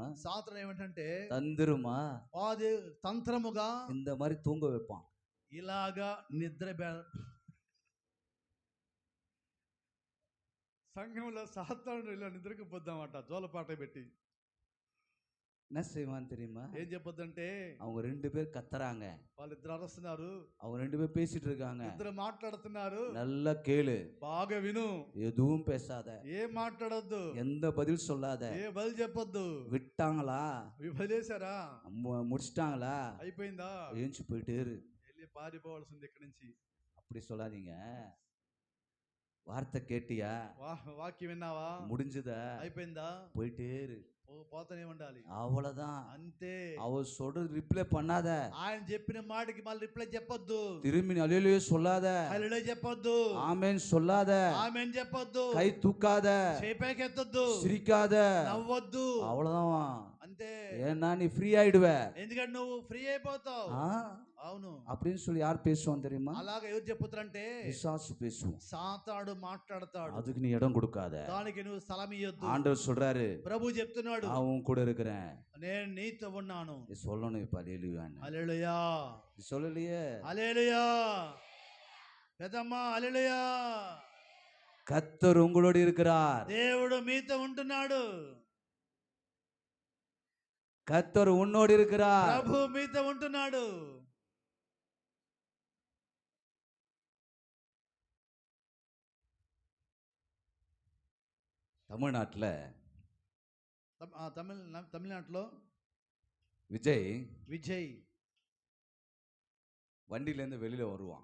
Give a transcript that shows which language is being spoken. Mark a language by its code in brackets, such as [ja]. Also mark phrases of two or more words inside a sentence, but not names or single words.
[te] సాతాను ఏమంటే [ta] தந்திரமா [te] అది తంత్రముగా [ta] இந்த மாதிரி தூங்க வைப்பான். [te] ఇలాగా నిద్ర సంఘంలో సాతాను ఇలా నిద్రకు పోద్దామట జోలపాట పెట్టి. [ta] என்ன செய்வான் தெரியுமா? [te] ఏం చెప్పొద్దంటే, [ta] அவங்க 2 பேர் கத்துறாங்க, [te] వాళ్ళిద్దరు అరుస్తున్నారు, [ta] அவங்க 2 பேர் பேசிட்டு இருக்காங்க. [te] ఇద్దరు మాట్లాడుతున్నారు. [ta] நல்லா கேளு, [te] బాగా విను, [ta] எதுவும் பேசாத, [te] ఏం మాట్లాడొద్దు, [ta] எந்த பதில் சொல்லாத. [te] ఏ బలి చెప్పొద్దు. [ta] விட்டாங்களா, [te] వదిలేశారా, [ta] முடிச்சிட்டாங்களா, [te] అయిపోయిందా, [ta] ஏஞ்சி போயிட்டே இரு, [te] వెళ్ళి పారిపోవాల్సింది ఇక్కడి నుంచి. [ta] அப்படி சொல்லாதீங்க. வார்த்தை கேட்டியா, [te] వాక్యం విన్నావా, [ta] முடிஞ்சதா, [te] అయిపోయిందా, [ta] போயிட்டே இரு. [te] పోతూనే ఉండాలి. [ta] அவ்வளவுதான். [te] అంతే. [ta] அவர் சொல்றது ரிப்ளை பண்ணாத, [te] ఆయన చెప్పిన మాటకి మళ్ళీ రిప్లై చెప్పొద్దు. [ta] திரும்பி அல்லேலூயா சொல்லாத, [te] హల్లెలూయా చెప్పొద్దు. [ta] ஆமென் சொல்லாத, [te] ఆమేన్ చెప్పొద్దు. [ta] கை தூக்காத, [te] చేపైకి ఎత్తొద్దు. [ta] சிரிக்காத, [te] నవ్వొద్దు. [ta] அவ்வளவுதான். [te] అంతే. [ta] ஏன்னா நீ ஃப்ரீ ஆயிடுவ. [te] ఎందుకంటే నువ్వు ఫ్రీ అయిపోతావు. [ta] ஆ, [te] అవును. [ta] அப்படின்னு சொல்லி யார் பேசுவான் தெரியுமா? [te] అలాగా ఎవరు చెప్పుతారంటే [ta] பிசாசு பேசுவான். [te] సాతాడు మాట్లాడతాడు. [ta] அதுக்கு நீ இடம் கொடுக்காத. [te] దానికి నువ్వు స్థలం ఇయ్యొద్దు. [ta] ஆண்டவர் சொல்றாரு, [te] ప్రభు చెప్తున్నాడు, [ta] நான் உன் கூட இருக்கிறேன். [te] నేను నీతో ఉన్నాను. [ta] நீ சொல்லணும் இப்ப அல்லேலூயான்னு. [te] హల్లెలూయా. [ta] நீ சொல்லலையே. [te] హల్లెలూయా. పెద్దమ్మా హల్లెలూయా. [ta] கர்த்தர் உங்களோடு இருக்கிறார். [te] దేవుడు మీతో ఉంటున్నాడు. [ta] கர்த்தர் உன்னோடு இருக்கிறார். [te] ప్రభు మీతో ఉంటున్నాడు. [ta] தமிழ்நாட்டுல [te] తమిళనాడులో [ta] விஜய் [te] విజయ్ [ta] வண்டியில இருந்து வெளியில வருவான்.